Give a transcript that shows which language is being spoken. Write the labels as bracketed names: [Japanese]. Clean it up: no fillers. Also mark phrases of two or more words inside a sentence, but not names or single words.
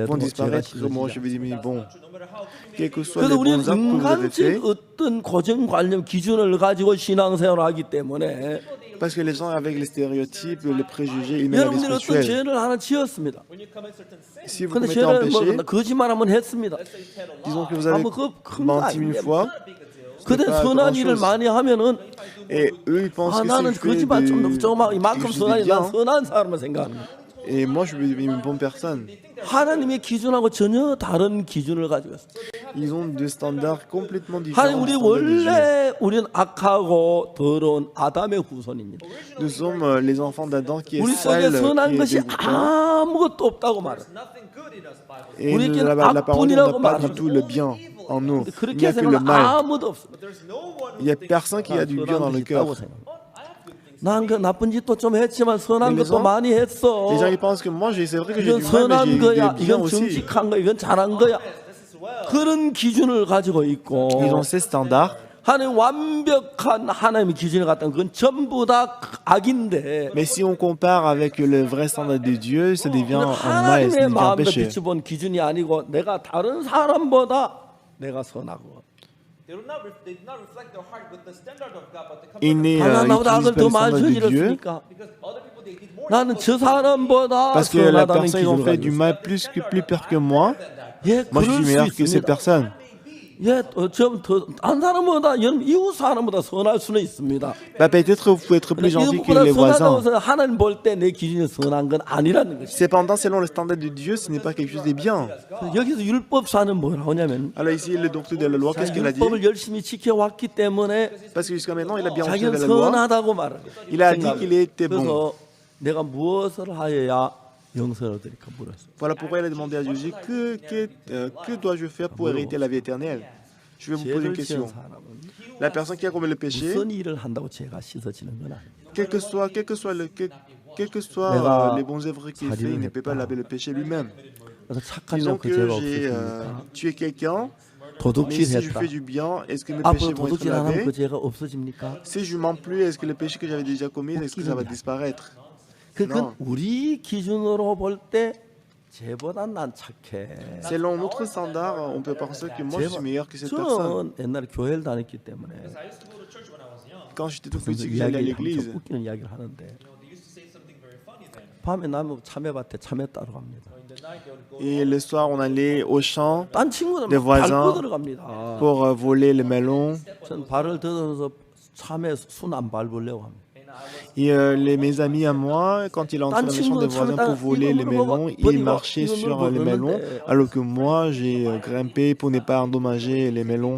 [French] vont [Korean] 해도 죄가 [French] disparaître. Moi, je [Korean] 씻어지지. [French] vais dire, mais bon, quels que soient les [Korean] 그래서 우리는 [French] bons actes que vous avez faits, [Korean] 인간적 어떤 고정관념 기준을 가지고 신앙생활을 하기 때문에 [French] parce que les gens avec les stéréotypes, les préjugés, ils mènent la vie [Korean] 여러분들이 어떤 [French] spirituelle. [Korean] 죄를 하나 지었습니다. [French] Si vous [Korean] 근데 [French] commettez un [Korean] 죄를 뭐 [French] péché, [Korean] 거짓말 한번 했습니다. [French] disons que vous avez [Korean] 아무 큰거 [French] menti une [Korean] 아닌데. [French] fois, [Korean] 근데 [French] pas [Korean] 선한 [French] grand [Korean] 일을 [French] chose. [Korean] 많이 하면은 [French] et eux ils pensent [Korean] 아 [French] que si [Korean] 나는 [French] je fais [Korean] 거짓말 좀 조금만 [French] quelque [Korean] 이만큼 [French] chose de [Korean] 선하니 난 [French] bien, [Korean] 선한 사람을 생각하는 거예요. [French] et moi je vais devenir une bonne personne. [Korean] 하나님의 기준하고 전혀 다른 기준을 가지고 있어요. [French] Ils ont des standards complètement [Korean] 하나님 [French] différents. [Korean] 우리 [French] des standards de Dieu. [Korean] 원래 우리는 악하고 더러운 아담의 후손입니다. [French] Nous sommes les enfants d'Adam qui est [Korean] 우리 속에 [French] sale, [Korean] 선한 [French] qui est [Korean] 것이 [French] dégoûtant. [Korean] 아무것도 없다고 말해요. [French] Et [Korean] 우리에겐 [French] la parole n'a [Korean] 악뿐이라고 [French] pas du [Korean] 말합니다. [French] tout le bien en nous. Il n'y [Korean] 그렇게 [French] a que le [Korean] 생각하는 [French] mal. [Korean] 아무도 없습니다. [French] Il n'y a personne qui a du bien dans le cœur. [Korean] 난 그 나쁜 짓도 좀 했지만 선한 [French] Mais [Korean] 것도 [French] les [Korean] 많이 했어. [French] Les gens ils pensent que moi, c'est vrai que j'ai [Korean] 이건 [French] du mal, mais [Korean] 선한 [French] j'ai [Korean] 거야. [French] des biens [Korean] 이건 [French] aussi. [Korean] 정직한 거야. 이건 잘한 거야. 그런 기준을 가지고 있고 [French] Ils ont ces standards. [Korean] 하나님 완벽한 하나님의 기준을 갖다는 그건 전부 다 악인데 [French] Mais si on compare avec le vrai standard de Dieu, ça devient un mal, ça [Korean] 하나님의 [French] devient un [Korean] 마음과 [French] péché. [Korean] 비춰본 기준이 아니고 내가 다른 사람보다 내가 선하고 [English] They do not reflect their heart with the standard of God, but they come [French] Il n'est [Korean] 하나 나보다 [French] utilise [Korean] 악을 [French] pas [Korean] 더 [French] le [Korean] 많이 [French] standard de Dieu [Korean] 저질렀으니까 [English] because other people they did more. [Korean] 나는 저 사람보다 [French] parce que la [Korean] 선하다는 [French] personne ils ont [Korean] 기준을 [French] fait [Korean] 가지고 [French] du [Korean] 있어요. [French] mal plus pire que moi. [Korean] 예, [French] Moi, je [Korean] 그럴 [French] suis [Korean] 수 [French] meilleur que ces [Korean] 있습니다. [French] personnes. [Korean] 예, 좀더한 사람보다 여러분 이웃 사람보다 선할 수는 있습니다. [French] Bah, peut-être vous pouvez être plus gentil que [Korean] 이것보다 [French] les voisins. [Korean] 선하다고 해서 하나님 볼 때 내 기준이 선한 건 아니라는 것이. [French] Cependant, selon le standard de Dieu, ce n'est pas quelque chose de bien. [Korean] 여기서 율법사는 뭐라고 하냐면 [French] Alors ici, le docteur de la loi, qu'est-ce qu'il a dit? [Korean] 율법을 열심히 지켜왔기 때문에 [French] Parce que jusqu'à maintenant, il a bien observé [Korean] 자기는 [French] la loi. [Korean] 선하다고 말해요. [French] Il a dit qu'il était bon. [Korean] 그래서 내가 무엇을 하여야 영생을 얻으리까 물었어요. [French] Voilà pourquoi il a demandé à Jésus que dois-je faire pour hériter la vie éternelle? Je vais vous poser une [Korean] 죄를 지은 [French] question. [Korean] 사람은 [French] La personne qui a commis le péché, [Korean] 무슨 일을 한다고 죄가 씻어지는 건 아니에요. [French] quel que soit [Korean] 내가 [French] les bons œuvres qu'il fait, il ne peut pas laver le péché lui-même. [Korean] 그래서 착한 [French] Disons [Korean] 그 [French] que [Korean] 죄가 [French] j'ai [Korean] 없어집니까? [French] tué quelqu'un, mais si je [Korean] 도둑질했다. [French] fais du bien, est-ce que mes [Korean] 앞으로 [French] péchés vont être [Korean] 도둑질 안 하면 그 [French] lavés? [Korean] 죄가 없어집니까? [French] Si je mens plus, est-ce que le péché que j'avais déjà commis, est-ce que ça va disparaître? [Korean] 그건 우리 기준으로 볼 때 죄보단 난 착해. [French] Selon notre standard, on peut penser que moi je suis meilleur que cette personne. [Korean] 저는 옛날에 교회를 다녔기 때문에 [English] I used to go to church when I was young. [French] Quand j'étais tout [Korean] 무슨 [French] petit, j'allais à [Korean] 이야기 [French] l'église. [Korean] 엄청 웃기는 이야기를 하는데 [English] They used to say something very funny then. [Korean] 밤에 나무 참외밭에 참외 따러 갑니다. [English] In the night, they would go. [French] Et le soir, on allait au champ [Korean] 딴 친구들 [French] des [Korean] 막 [French] voisins [Korean] 밟고 들어갑니다. [French] pour voler les melons. [Korean] 전 발을 들어서 참외 순 안 밟으려고 합니다. [French] Et mes amis à moi, quand il entrait dans les champs des voisins pour voler les melons, il marchait sur les melons, alors que moi, j'ai grimpé pour ne pas endommager les melons.